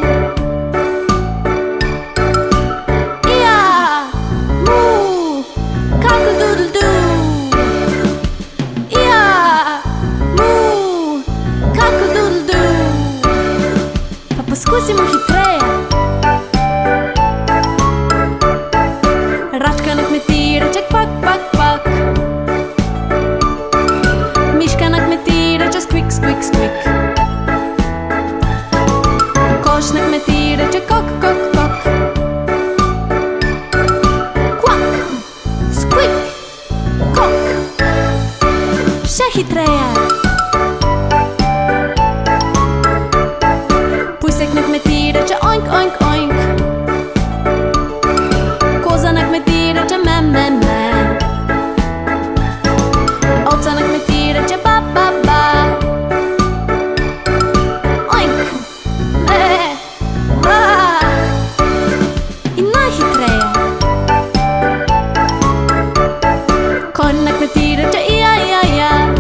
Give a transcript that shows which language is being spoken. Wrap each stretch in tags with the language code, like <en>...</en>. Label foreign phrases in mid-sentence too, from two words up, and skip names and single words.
<sl>Poskusimo hitreje. Račka na kmetiji reče kvak, kvak, kvak. Miška na kmetiji reče</sl> <en>squeak, squeak, squeak.</en> <sl>Kokoš na kmetiji reče kok, kok, kok. Kvak, squeak, kok. Še hitreje. Pujsek na kmetiji reče</sl> <en>oink, oink, oink.</en> <sl>Koza na kmetiji reče me, me, me. Ovca na kmetiji reče ba, ba, ba. Oink, me, ba. In najhitreje. Konj na kmetiji reče ja, ja, ja.</sl>